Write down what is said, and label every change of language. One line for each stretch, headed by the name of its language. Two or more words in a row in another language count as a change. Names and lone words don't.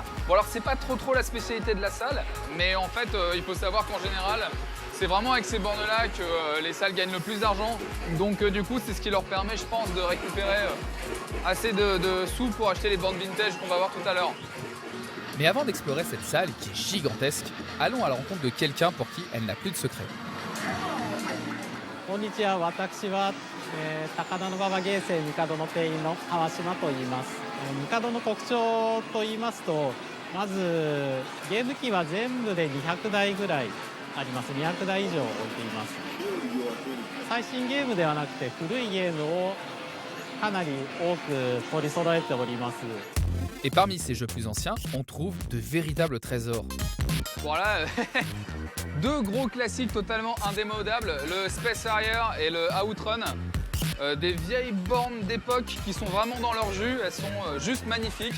French: Bon alors c'est pas trop la spécialité de la salle, mais en fait il faut savoir qu'en général, c'est vraiment avec ces bornes-là que les salles gagnent le plus d'argent. Donc du coup, c'est ce qui leur permet, je pense, de récupérer assez de sous pour acheter les bornes vintage qu'on va voir tout à l'heure. Mais avant d'explorer cette salle qui est gigantesque, allons à la rencontre de quelqu'un pour qui elle n'a plus de secret.
Japanese: こんにちは、私は、高田馬場芸生帝の店員の川島と言います。帝の特徴と言いますと、まずゲーム機は全部で200台ぐらいあります。200台以上置いています。最新ゲームではなくて古いゲームをかなり多く取り揃えております。
French: Et parmi ces jeux plus anciens, on trouve de véritables trésors. Voilà, deux gros classiques totalement indémodables, le Space Harrier et le Outrun. Des vieilles bornes d'époque qui sont vraiment dans leur jus, elles sont juste magnifiques.